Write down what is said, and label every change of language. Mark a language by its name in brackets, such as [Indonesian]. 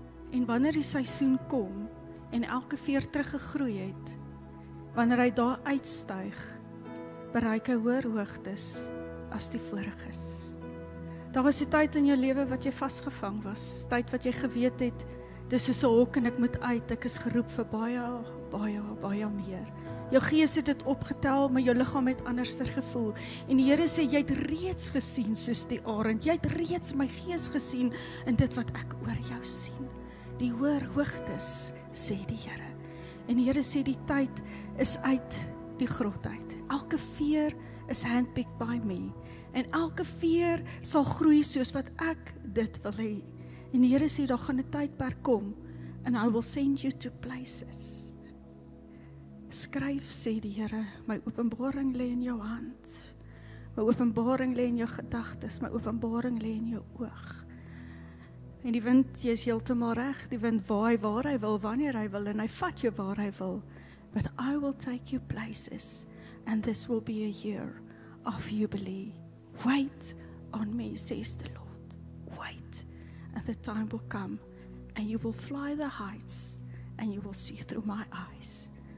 [Afrikaans] En wanneer die seisoen kom en elke veer teruggegroei het, wanneer hy daar uitstyg, bereik hy hoër hoogtes as die voriges. Daar was 'n tyd in jou lewe wat jy vasgevang was, tyd wat jy geweet het, dis soos 'n hok en ek moet uit, ek is geroep vir baie meer. Jou gees het dit opgetel, maar jou liggaam het anderster gevoel. En die Here sê, jy het reeds gesien soos die arend, jy het reeds my gees gesien in dit wat ek oor jou sien. Die hoër hoogtes, sê die Here. En die Here sê, die tyd is uit die grot uit. Elke veer is [English] handpicked by me. [Afrikaans] En elke veer sal groei soos wat ek dit wil hê. En die Here sê, daar gaan 'n tydperk kom, [English] and I will send you to places. [Afrikaans] Skryf, sê die Here, my openbaring lê in jou hand. My openbaring lê in jou gedagtes, my openbaring lê in jou oog. En die wind, jy is heeltemal reg, die wind waai waar hy wil, wanneer hy wil, en hy vat jou waar hy wil. [English] But I will take you places, and this will be a year of jubilee. Wait on me, says the Lord. Wait, and the time will come, and you will fly the heights, and you will see through my eyes.